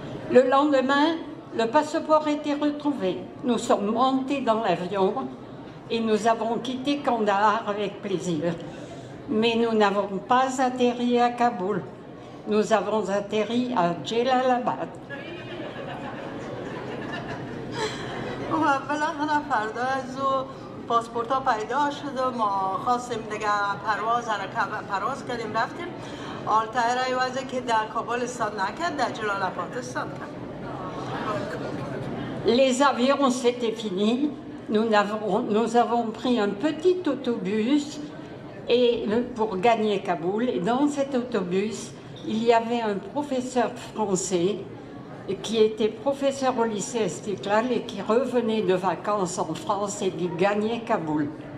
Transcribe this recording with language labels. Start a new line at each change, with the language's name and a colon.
French: Le lendemain, le passeport était retrouvé. Nous sommes montés dans l'avion et nous avons quitté Kandahar avec plaisir. Mais nous n'avons pas atterri à Kaboul. Nous avons atterri à Jalalabad.
Persian: بالاخره فردا از او پاسپورت ها پیدا شد و ما خواستیم دیگه پرواز کردیم رفتیم. آلتایر ایوازه که در کابل استاد نکرد در جلال آباد استاد کرد.
French: Les avions, c'était fini. Nous avons pris un petit autobus pour gagner Kaboul. Et dans cet autobus, il y avait un professeur français qui était professeur au lycée Istiklal et qui revenait de vacances en France et qui gagnait Kaboul.